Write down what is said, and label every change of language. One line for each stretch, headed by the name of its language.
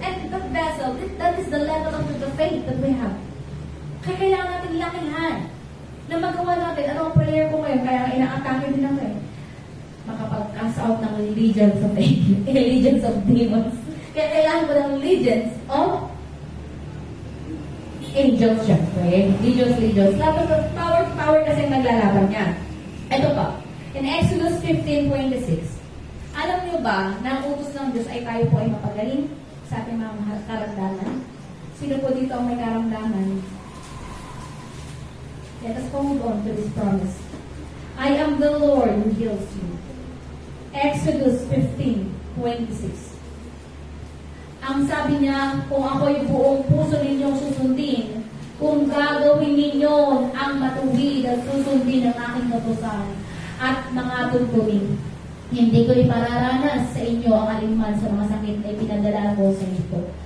English: And that vessel, that is the level of the faith that we have.
Filipino: Kaya kailangan natin lakihan. Na magawa natin, ano ang prayer ko ngayon? Kaya ina-atake din ako eh. Makapag-cast out ng
English: legions of legions of demons.
Filipino: Kaya kailangan ko ng legions of angels, syempre. Legions. Power kasi naglalaban niya. Ito pa. In Exodus 15:26. Alam niyo ba na ang utos ng Diyos ay tayo po ay mapagaling sa ating mga karamdaman? Sino po dito ang may karamdaman?
English: Let us hold on to this promise. I am the Lord who heals you. Exodus 15:26.
Filipino: Ang sabi niya, kung ako'y buong puso ninyong susundin, kung gagawin ninyo ang matuwid at susundin ang aking kautusan at mga tuntunin, hindi ko ipararanas sa inyo ang alinman sa mga sakit na ipinadala ko sa inyo.